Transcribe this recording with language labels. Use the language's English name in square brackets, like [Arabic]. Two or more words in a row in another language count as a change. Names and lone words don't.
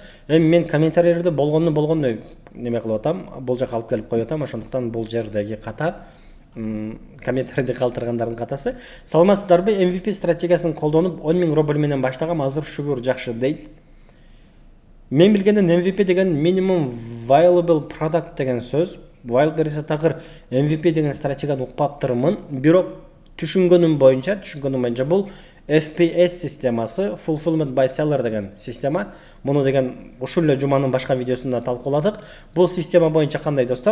[Kyrgyz] Мен комментарийлерди болгондой неме кылып атам, бул жака алып келип коюп атам. Ошондуктан бул жердеги ката комментарийди калтыргандардын катасы. Саламатсыздарбы? MVP стратегиясын колдонуп 10 000 рубль менен баштагам, азыр шүгүр жакшы дейт. Мен билгенден MVP деген [English] minimum viable product [Kyrgyz] деген сөз. Wildberries'e такыр MVP деген стратегияны укпаптырмын. Бирок түшүнгөнүм боюнча бул FPS системасы, [English] Fulfillment by Seller [Kyrgyz] деген система. Муну деген ушул эле жуманын башка видеосунда талкууладык. Бул система боюнча кандай, достор?